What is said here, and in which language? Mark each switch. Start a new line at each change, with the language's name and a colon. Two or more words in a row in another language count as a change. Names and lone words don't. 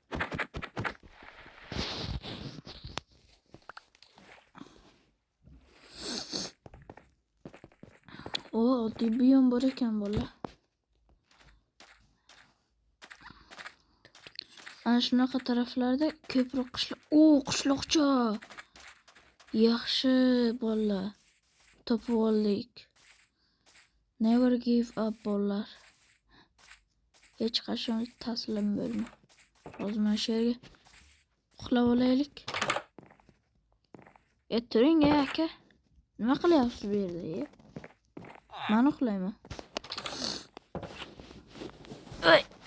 Uzbek: Oddiy buyum bor ekan bola. Ana shunaqa taraflarda ko'proq qishloqcha. Yaxshi bolalar. Topib oldik.
English: Never give up
Uzbek: bolalar. Hech qachon taslim bo'lma. Hozir mana shu yerga uxlab olaylik. Turing aka. Nima qilyapsiz bu yerda? Men uxlayman. Oy.